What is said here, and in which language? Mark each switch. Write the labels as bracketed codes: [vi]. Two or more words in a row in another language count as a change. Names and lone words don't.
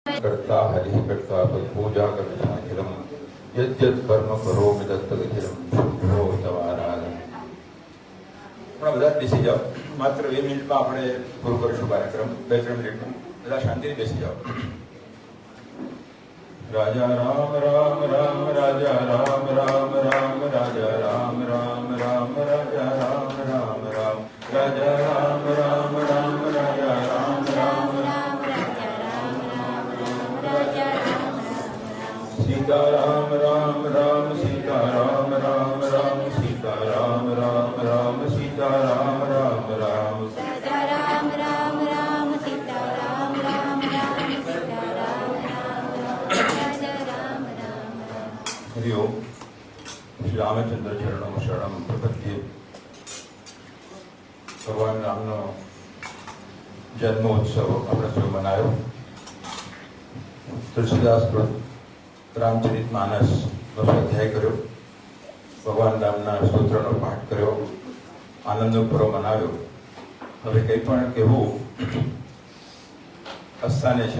[sa] कर्ता हरि कर्ता पूजा कर्ताखिलम यद्यत् कर्म करोमि तत्तदखिलम शुभो तवाराधन. [gu] આપણે બધા બેસી જાઓ. માત્ર 2 મિનિટમાં આપણે પૂરો કરીશું કાર્યક્રમ. 2-3 મિનિટમાં બધા શાંતિથી બેસી જાઓ. રાજા રામ રામ રામ રાજા રામ રામ રામ રાજા રામ રામ રામ રાજા રામ રામ રામ રાજા રામ રામ રામ રાજા રામ રામ રામ રાજા રામ सीता राम राम राम सीता राम राम राम सीता राम राम राम सीता राम राम राम [sa] राजा राम राम राम सीता राम राम राम सीता राम राम राम राजा राम राम राम. हरि ओम. श्री रामचंद्र चरणों शरणम प्रपद्ये. [gu] भगवान रामનો જન્મોત્સવ આપણે સૌ મનાયો. તુલસીદાસ રામચરિત માનસનો સ્વાધ્યાય કર્યો, ભગવાન રામના સ્તોત્રનો પાઠ કર્યો, આનંદનો પર્વ મનાવ્યો. હવે કંઈ પણ કહેવું અસ્થાને છે.